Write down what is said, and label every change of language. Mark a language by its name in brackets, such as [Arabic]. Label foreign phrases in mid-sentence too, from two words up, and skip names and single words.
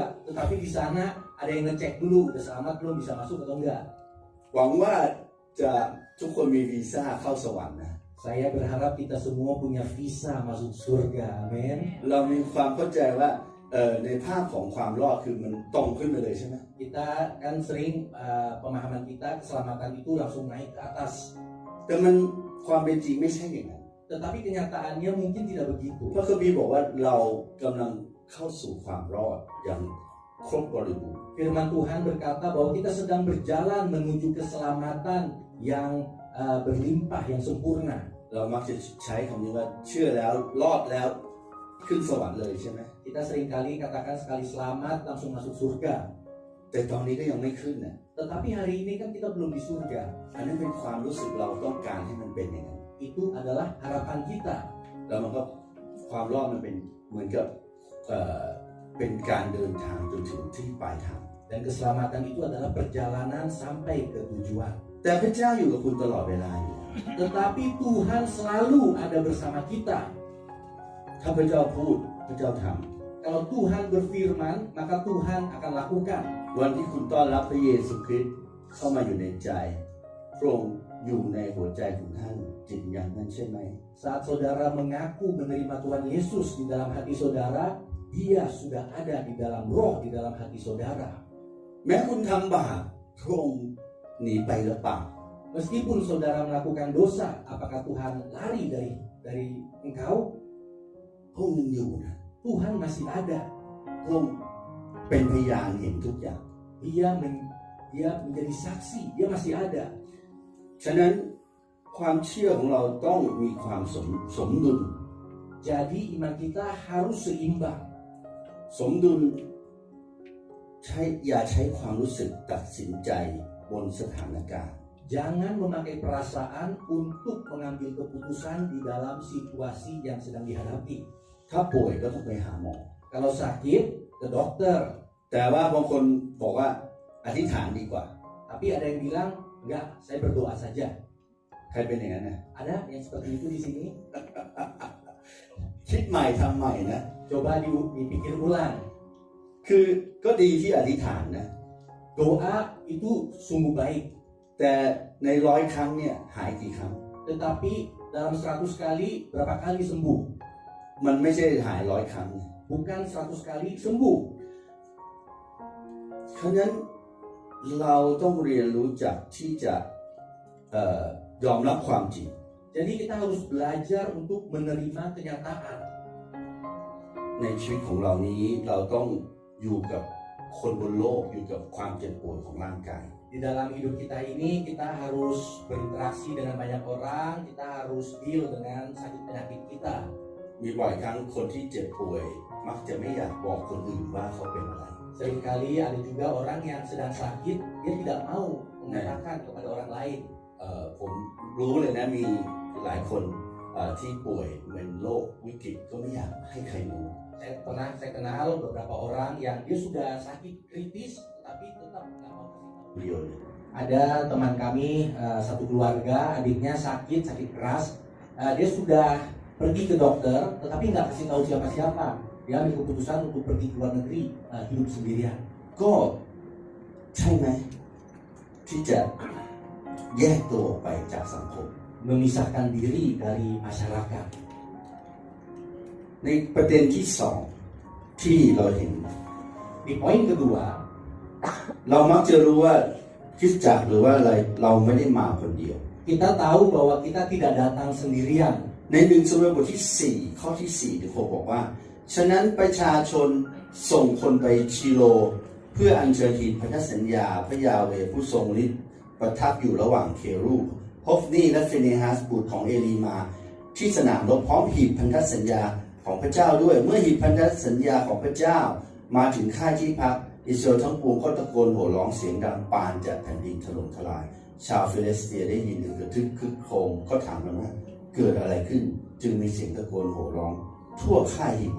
[Indonesian] Tetapi di sana ada yang ngecek dulu, udah selamat belum, bisa masuk atau enggak. [Thai] หวังว่าจะทุกคนมีวีซ่าเข้าสวรรค์นะ [Indonesian] Saya berharap kita semua punya visa masuk surga, amin. [Thai] เรามีความเข้าใจว่าในภาพของความรอดคือมันตรงขึ้นไปเลยใช่ไหม [Indonesian] Kita kan sering pemahaman kita keselamatan itu langsung naik ke atas. [Thai] แต่มันความเป็นจริงไม่ใช่อย่างนั้น [Indonesian] Tetapi kenyataannya mungkin tidak begitu. [Thai] พระคัมภีร์บอกว่าเรากำลังเข้าสู่ความรอดอย่างครบบริบูรณ์ [Indonesian] Firman Tuhan berkata bahwa kita sedang berjalan menuju keselamatan yang berlimpah, yang sempurna. [Thai] เรามักจะใช้คำนี้ว่าเชื่อแล้วรอดแล้วขึ้นสวรรค์เลยใช่ไหม [Indonesian] Kita seringkali katakan sekali selamat langsung masuk surga. [Thai] แต่ตอนนี้ก็ยังไม่ขึ้นนะ [Indonesian] Tetapi hari ini kan kita belum di surga. [Thai] อันนั้นเป็นความรู้สึกเราต้องการให้มันเป็นอย่างนั้น [Indonesian] Itu adalah harapan kita. [Thai] แล้วมันก็ความรอดมันเป็นเหมือนกับเป็นการเดินทางจนถึงที่ปลายทาง [Indonesian] Dan keselamatan itu adalah perjalanan sampai ke tujuan. [Thai] แต่พระเจ้าอยู่กับคุณตลอดเวลาอยู่ [Indonesian] Tetapi Tuhan selalu ada bersama kita. [Thai] ถ้าพระเจ้าพูดพระเจ้าท [Indonesian] Kalau Tuhan berfirman, maka Tuhan akan lakukan. [Thai] ำวันที่คุณต้อนรับพระเยซูคริสต์เข้ามาอยู่ในใจพระองค์อยู่ในหัวใจของท่านจริงอย่างนั้นใช่ไหม [Indonesian] Saat saudara mengaku menerima Tuhan Yesus di dalam hati saudara, Dia sudah ada di dalam roh, di dalam hati saudara. [Thai] แม้คุณทำบาปพระองค์หนีไปหรือเปล่า [Indonesian] Meskipun saudara melakukan dosa, apakah Tuhan lari dari engkau? [Thai] พระองค์ยังอยู่นะ [Indonesian] Tuhan masih ada. [Thai] พระองค์เป็นพยานเห็นทุกอย่าง [Indonesian] Dia menjadi saksi, Dia masih ada. [Thai] ฉะนั้นความเชื่อของเราต้องมีความสมดุล [Indonesian] Jadi iman kita harus seimbang. [Thai] สมดุลอย่าใช้ความรู้สึกตัดสินใจบนสถานการณ์ [Indonesian] Jangan memakai perasaan untuk mengambil keputusan di dalam situasi yang sedang dihadapi. [Thai] ถ้าป่วยก็ต้องไปหาหมอ [Indonesian] Kalau sakit, ke dokter. [Thai] แต่ว่าบางคนบอกว่าอธิษฐานดีกว่า [Indonesian] Tapi ada yang bilang, enggak, saya berdoa saja. [Thai] ใครเป็นอย่างนั้นนะ [Indonesian] Ada yang seperti itu di sini? [Thai] คิดใหม่ทำใหม่นะ [Indonesian] Coba dipikir ulang. [Thai] คือก็ดีที่อธิษฐานนะ [Indonesian] Doa itu sungguh baik. [Thai] แต่ใน100 ครั้งเนี่ยหายกี่ครั้ง [Indonesian] Tetapi dalam 100 kali, berapa kali sembuh? [Thai] มันไม่ใช่หาย100 ครั้งนะ [Indonesian] Bukan 100 kali sembuh. [Thai] ฉะนั้นเราต้องเรียนรู้จักที่จะยอมรับความจริง [Indonesian] Jadi kita harus belajar untuk menerima kenyataan. [Thai] ในชีวิตของเรานี้เราต้องอยู่กับคนบนโลกอยู่กับความเจ็บปวดของร่างกาย [Indonesian] Di dalam hidup kita ini, kita harus berinteraksi dengan banyak orang, kita harus deal dengan sakit penyakit kita. [Thai] มีบ่อยครั้งคนที่เจ็บป่วยมักจะไม่อยากบอกคนอื่นว่าเขาเป็นอะไร [Indonesian] Seringkali ada juga orang yang sedang sakit, dia tidak mau mengatakan kepada orang lain. [Thai] ผมรู้เลยนะมีหลายคนที่ป่วยเป็นโรควิกฤตก็ไม่อยากให้ใครรู้ [Indonesian] Saya kenal beberapa orang yang dia sudah sakit kritis, tetapi tetap tidak mau kasih tahu. [Thai] เดียวเลย [Indonesian] Ada teman kami, satu keluarga, adiknya sakit keras. Dia sudah pergi ke dokter, tetapi nggak kasih tahu siapa-siapa. Dia ambil keputusan untuk pergi ke luar negeri, hidup sendirian. [Thai] ก็ใช่ไหมที่จะแยกตัวออกไปจากสังคม [Indonesian] Memisahkan diri dari masyarakat. [Thai] ในประเด็นที่สองที่เราเห็น [Indonesian] Di poin kedua, [Thai] เรามักจะรู้ว่าคริสตจักรหรือว่าอะไรเราไม่ได้มาคนเดียว [Indonesian] kita tahu bahwa kita tidak datang sendirian. [Thai] ใน1 ซามูเอลบทที่4ข้อที่4ถึง6บอกว่าฉะนั้นประชาชนส่งคนไปชิโลเพื่ออัญเชิญหีบพันธสัญ ญาพระยาเวห์ผู้ทรงฤทธิ์ประทับอยู่ระหว่างเครูบฮอฟนีและฟิเนฮัสบุตรของเอลีมาที่สนามรบพร้อมหีบพันธสัญญาของพระเจ้าด้วยเมื่อหีบพันธสัญญาของพระเจ้ามาถึงค่ายที่พักอิสราเอลทั้งปวงก็ตะโกนโห่ร้องเสียงดังปานจากแผ่นดินถล่มทลายชาวฟิลิสเตียได้ยินกระทึกคึกโครมก็ถามกันว่าเกิดอะไรขึ้นจึงมีเสียงตะโกนโห่ร้องทั่วค่ายฮีบรู